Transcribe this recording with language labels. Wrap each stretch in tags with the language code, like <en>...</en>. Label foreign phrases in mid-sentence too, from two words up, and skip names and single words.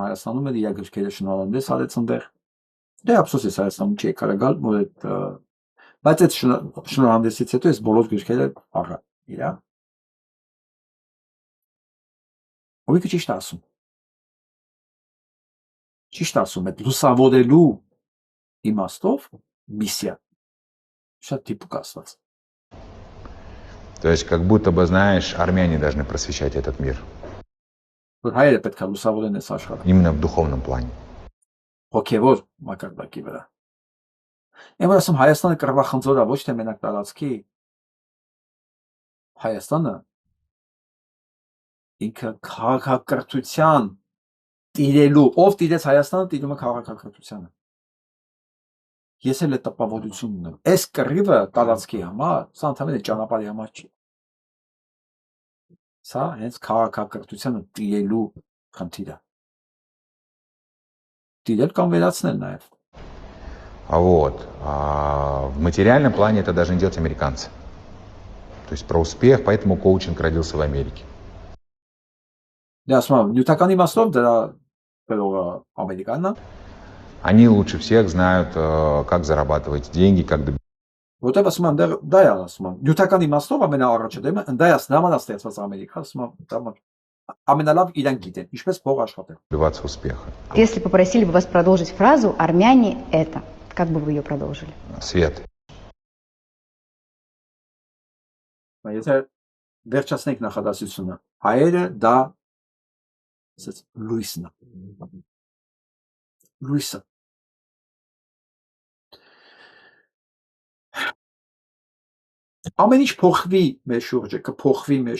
<hy>Հայաստանում էլ իր գրքերը շնորհանդես արեց այնտեղ։ Դե ափսոս է Հայաստանում չի եկել գալ, որ այդ բայց այդ շնորհանդեսից հետո ես բոլոր գրքերը առա իրա։ Ո՞ւի ճիշտ ասում։ Ճիշտ ասում այդ լուսավորելու իմաստով միսիա շատ տիպիկ ասված.</hy> <ru>То есть как будто бы, знаешь, армяне должны просвещать этот мир.</ru> <hy>Որ հայերը պետք է լուսավորեն այս աշխարհը։</hy> <ru>Именно в духовном плане.</ru> <hy>Հոգևոր մակարդակի վրա։ Եմ ասում Հայաստանը կռվախնձոր է, ոչ թե մենակ տարածքի։ Հայաստանը ինքը քաղաքակրթության տիրելու, ով տիրեց Հայաստանը, տիրում է քաղաքակրթությանը։ Ես էլ այդ տպավորությունն ունեմ։ Այս կռիվը տարածքի համար, սա ընդհանրապես ճանապարհի համար չի։ Սա հենց քաղաքակրթությանը տիրելու խնդիր է։ Տիրել կամ վերացնել նաև։</hy> <ru>Вот. А в материальном плане это должны делать американцы. То есть про успех, поэтому коучинг родился в Америке. Я смотрю,</ru> <hy>նյութական իմաստով դրա բերողը ամերիկանն է։</hy> <ru>Они лучше всех знают, как зарабатывать деньги, как добиваться.</ru> <hy>Որտեղ ասում եմ, դա է ասում եմ, նյութական իմաստով ամենաառաջը դեմը, դա է նամանա ստեղծված Ամերիկա, ասում եմ, ամենալավ իրանք գիտեն, ինչպես փող աշխատել։</hy> <ru>Добиваться успеха. Если попросили бы вас продолжить фразу «армяне это», как бы вы ее продолжили? Свет.</ru> <hy>Եթե վերջացնենք նախադասությունը, հայերը դա լույսն է։ Լույսը։ Ամեն ինչ փոխվի մեր շուրջը, կփոխվի մեր</hy>